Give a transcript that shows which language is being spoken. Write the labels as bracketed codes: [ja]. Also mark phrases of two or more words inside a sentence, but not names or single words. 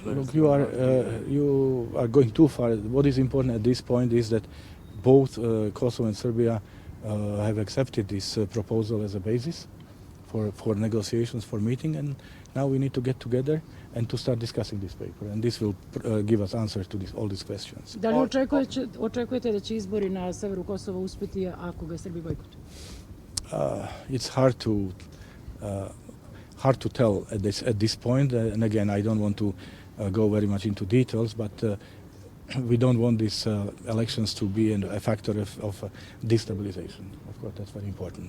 [en] Look, you are going too far. What is important at this point is that both Kosovo and Serbia have accepted this proposal as a basis for negotiations, for meeting, and now we need to get together and to start discussing this paper, and this will give us answers to all these questions. [sr] Da li očekujete da će izbori na severu Kosova uspjeti ako ga Srbi bojkotuju? [en] It's hard to tell at this point, and again, I don't want to go very much into details, but we don't want these elections to be a factor of destabilization. Of course, that's very important.